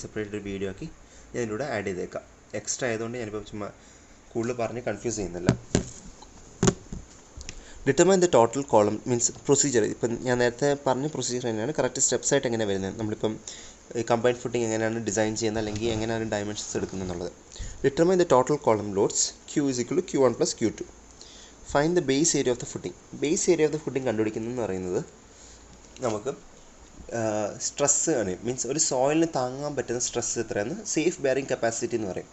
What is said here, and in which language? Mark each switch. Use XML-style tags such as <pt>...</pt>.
<ml>Separate ഒരു video ആക്കി ഞാൻ ഇതിലൂടെ ആഡ് ചെയ്തേക്കാം. എക്സ്ട്രാ ആയതുകൊണ്ട് ഞാനിപ്പോൾ ചുമ്മാ കൂടുതൽ പറഞ്ഞ് കൺഫ്യൂസ് ചെയ്യുന്നില്ല.</ml> <en>Determine the total column means procedure.</en> <ml>ഇപ്പം ഞാൻ നേരത്തെ പറഞ്ഞ പ്രൊസീജിയർ തന്നെയാണ് കറക്റ്റ് സ്റ്റെപ്സ് ആയിട്ട് എങ്ങനെ വരുന്നത്. നമ്മളിപ്പം കമ്പൈൻഡ് ഫുട്ടിങ് എങ്ങനെയാണ് ഡിസൈൻ ചെയ്യുന്നത് അല്ലെങ്കിൽ എങ്ങനെയാണ് ഡയമെൻഷൻസ് എടുക്കുന്നത് എന്നുള്ളത്.</ml> <en>Determine the total column loads Q is equal to Q1 plus Q2. Find the base area of the footing.</en> <ml>Base area of the footing കണ്ടുപിടിക്കുന്നതെന്ന് പറയുന്നത് നമുക്ക് സ്ട്രെസ്സ് ആണ്. മീൻസ് ഒരു സോയിലിന് താങ്ങാൻ പറ്റുന്ന സ്ട്രെസ്സ് എത്രയാണ് സേഫ് ബെയറിംഗ് കപ്പാസിറ്റി എന്ന് പറയും.</ml>